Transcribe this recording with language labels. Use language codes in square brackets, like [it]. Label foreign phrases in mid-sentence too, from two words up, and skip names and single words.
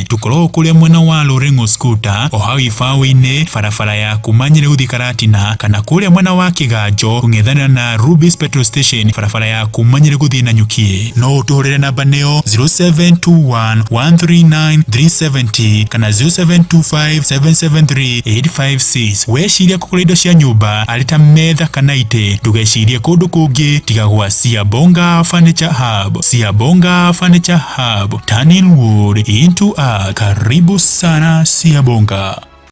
[ki] Tukoragwo kũrĩa mwena wa Guthurimwo Scooter o hau ibaũ-inĩ barabara ya kuma Nyeri gũthiĩ Karatina, kana kũrĩa mwena wa Kĩganjo kũng'ethanĩra na Rubis Petrol Station barabara ya kuma Nyeri gũthiĩ Nanyuki. No ũtũhũrĩre namba nĩyo 0721 139 370 kana 0725 773 856. Weciria kũgũra indo cia nyũmba arĩ ta metha kana itĩ, ndũgecirie kũndũ kũngĩ tiga gwa Bonga Furniture Hub. [en] Bonga Furniture Hub, turning wood into art. [sw] Karibu sana Bonga.